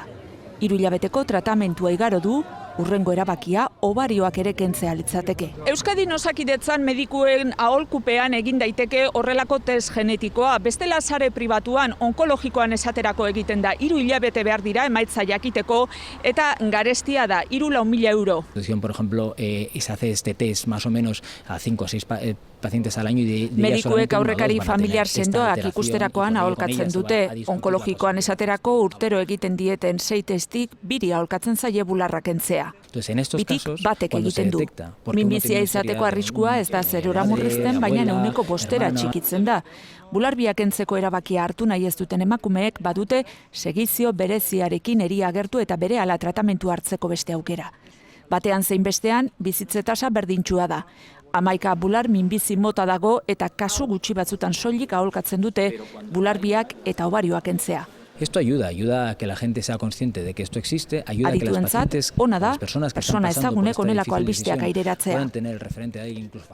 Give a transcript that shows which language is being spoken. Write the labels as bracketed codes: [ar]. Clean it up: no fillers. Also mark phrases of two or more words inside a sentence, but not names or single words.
[eu] 3 hilabeteko tratamentua igaro du, hurrengo erabakia obarioak ere kentzea litzateke. Euskadin Osakidetzan medikuen aholkupean egin daiteke horrelako test genetikoa. Bestela sare pribatuan onkologikoan esaterako egiten da. 3 hilabete behar dira emaitza jakiteko eta garestia da 3.000 euro. [es] Por ejemplo, se hace este test más o menos a 5 o 6 pacientes al año y [eu] medikuek aurrekari familiar sendoak ikusterakoan aholkatzen dute. Onkologikoan esaterako urtero egiten dieten 6 testik 2 aholkatzen zaie bularra kentzea. Bitik batek egiten du. Minbizia izateko arriskua ez da 0 murrizten, baina 5% txikitzen da. Bularbiak kentzeko erabakia hartu nahi ez duten emakumeek badute segizio bereziarekin eria agertu eta berehala tratamentu hartzeko beste aukera. Batean zein bestean, bizitze tasa berdintsua da. 11 bular minbizi mota dago eta kasu gutxi batzutan soilik aholkatzen dute bularbiak eta obarioak kentzea. [es] Esto ayuda a que la gente sea consciente de que esto existe, ayuda a que las pacientes, [eu] ona da, [es] las personas que persona están pasando [eu] ezagunek [es] por esta [eu] onelako [es] difícil [eu] albisteak [es] decisión [eu] aireratzea. [es] puedan tener el referente ahí incluso